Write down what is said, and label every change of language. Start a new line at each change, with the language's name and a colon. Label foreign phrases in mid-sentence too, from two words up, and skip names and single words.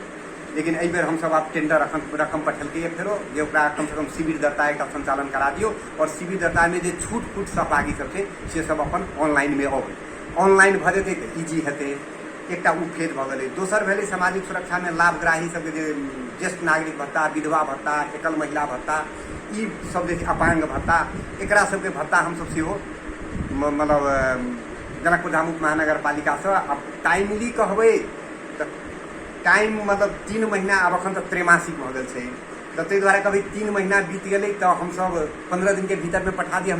Maithili: लेकिन एहि बेर हमसब आब टेंडर अखन रकम पठेलकै फेरो, जे ओकरा कम से कम शिविर दर्ता एकटा संचालन करा दियौ, और शिविर दर्ता में जे छूट सहभागी सब छै से सब अपन ऑनलाइन में अबै। ऑनलाइन भऽ जेतै तऽ इजी हेतै, एकटा उ फेज भऽ गेलै। दोसर भेलै सामाजिक सुरक्षा में लाभग्राही सबके जे ज्येष्ठ नागरिक भत्ता, विधवा भत्ता, एकल महिला भत्ता, ई सब जे अपांग भत्ता, एकरा सबके भत्ता हमसब सेहो मतलब जनकपुर धाम उप महानगर पालिका से अब टाइमली कहबै तऽ टाइम मतलब 3 महीना, आब अखन तऽ त्रैमासिक भऽ गेल छै, तऽ ताहि दुआरे कहबै 3 महीना बीत गेलै तऽ हमसब 15 दिन के भीतर में पठा दी।